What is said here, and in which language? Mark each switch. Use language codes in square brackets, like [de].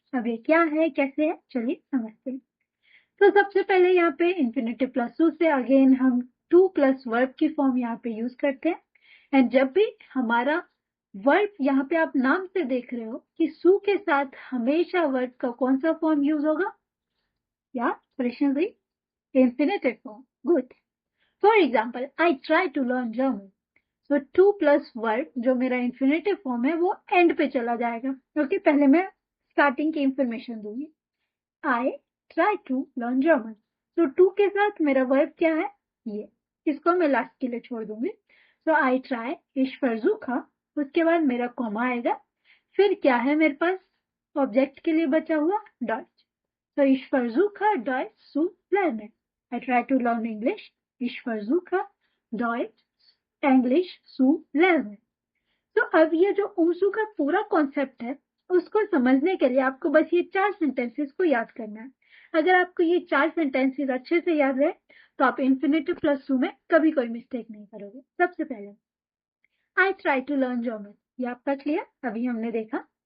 [hi] अब ये क्या है, कैसे है, चलिए समझते हैं। तो सबसे पहले यहाँ पे इंफिनिटिव प्लस सू से अगेन हम टू प्लस वर्ब की फॉर्म यहाँ पे यूज करते हैं। एंड जब भी हमारा वर्ब यहाँ पे आप नाम से देख रहे हो कि सू के साथ हमेशा वर्ब का कौन सा फॉर्म यूज होगा, या [en] expression the infinitive form. Good. For example, I try to learn German. So to plus verb [hi] जो मेरा infinitive form है वो end पे चला जाएगा, क्योंकि पहले मैं starting की information दूंगी। [en] I try to learn German. [hi] So to के साथ मेरा verb क्या है, ये, इसको मैं last के लिए छोड़ दूंगी। So I try, [de] ich versuche, [hi] उसके बाद मेरा कॉमा आएगा, फिर क्या है मेरे पास ऑब्जेक्ट के लिए बचा हुआ dot. [de] So ich versuche Deutsch zu lernen. [en] I try to learn English. [de] Ich versuche Deutsch English zu lernen. [hi] तो अब ये जो उमसू का पूरा कॉन्सेप्ट है उसको समझने के लिए आपको बस ये 4 सेंटेंसेस को याद करना है। अगर आपको ये 4 सेंटेंसेस अच्छे से याद रहे तो आप इंफिनिटिव प्लस सू में कभी कोई मिस्टेक नहीं करोगे। सबसे पहले I try to learn German, ये आपका क्लियर, अभी हमने देखा।